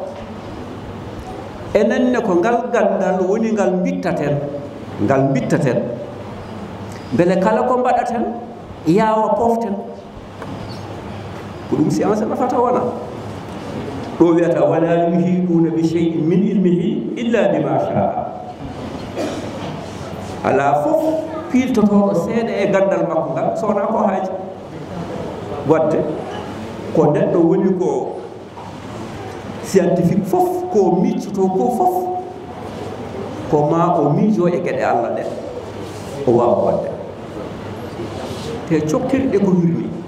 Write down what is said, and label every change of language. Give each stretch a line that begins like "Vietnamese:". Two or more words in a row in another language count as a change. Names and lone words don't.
Fula: enenne ko ngal gandal woni ngal bittaten beele kala ko mbaɗaten yaawa poften ko ɗum science nafata wona ɗo wiyata
Arabic: ولا يحيطون بشيء من علمه إلا بما شاء
Fula: ala fof piltotoɗo seeɗa e gandal makko ngal sowona ko haaji wadde ko neɗɗo woni ko scientifique fof ko miccoto ko fof ko ma o miijo e gueɗe allah ɗe o wawa wadde te coktirɗe ko wirni